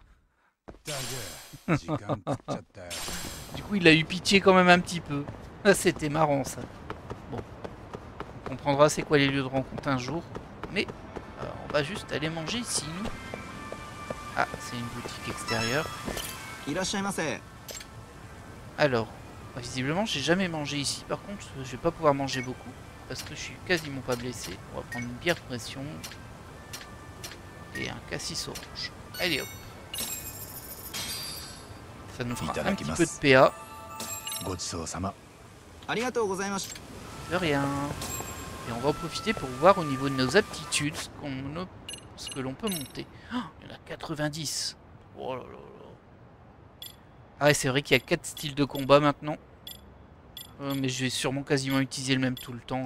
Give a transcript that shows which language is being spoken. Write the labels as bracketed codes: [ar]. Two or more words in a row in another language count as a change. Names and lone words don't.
[fr] Du coup, il a eu pitié quand même un petit peu. C'était marrant, ça. Bon. On comprendra c'est quoi les lieux de rencontre un jour. Mais on va juste aller manger ici, nous. Ah, c'est une boutique extérieure. [ja] いらっしゃいませ。 [fr] Alors, visiblement, j'ai jamais mangé ici. Par contre, je vais pas pouvoir manger beaucoup parce que je suis quasiment pas blessé. On va prendre une bière pression et un cassis orange. Allez hop. Ça nous fera un petit peu de PA. [ja] ごちそうさま。ありがとうございます。 [fr] De rien. Et on va en profiter pour voir au niveau de nos aptitudes ce que l'on peut monter. Oh, il y en a 90. Oh là là là. Ah ouais, c'est vrai qu'il y a 4 styles de combat maintenant. Mais je vais sûrement quasiment utiliser le même tout le temps.